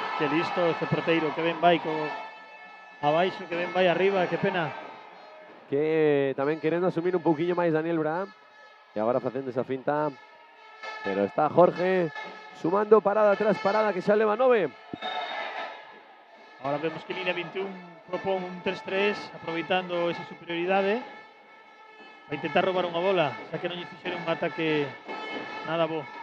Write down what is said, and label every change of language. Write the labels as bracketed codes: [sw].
[gl] Que listo este porteiro, que ben vai abaixo, que ben vai arriba, que pena. [es] Que también queriendo asumir un poquillo más Daniel Bra. Y ahora haciendo esa finta. Pero está Jorge sumando parada tras parada [gl] que xa leva 9. [es] Ahora vemos que línea 21 propón un 3-3, [gl] aproveitando esa superioridade. Va a intentar robar unha bola, xa que non lle fixeron un ataque nada bo.